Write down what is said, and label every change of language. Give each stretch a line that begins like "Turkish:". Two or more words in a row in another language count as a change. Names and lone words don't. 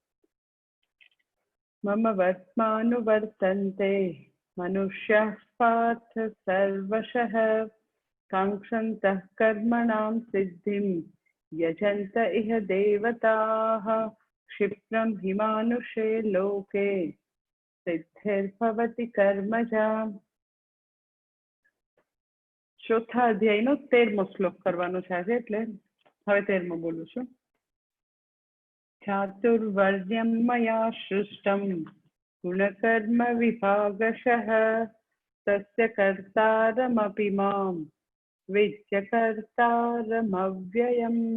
Sanskrit: मम वर्त्मानुवर्तन्ते मनुष्याः पार्थ सर्वशः काङ्क्षन्तः कर्मणां सिद्धिं यजन्त इह देवताः। क्षिप्रं हि मानुषे लोके सिद्धिर्भवति कर्मजा।
Gujarati: ચોથા અધ્યાયનો 13મો શ્લોક કરવાનો છે આજે, એટલે હવે 13મો બોલું છું।
Sanskrit: ચાતુર્વર્ણ્યં મયા સૃષ્ટં ગુણકર્મ વિભાગશઃ તસ્ય કર્તારમપि માં વિદ્ય કર્તારમવ્યયम्।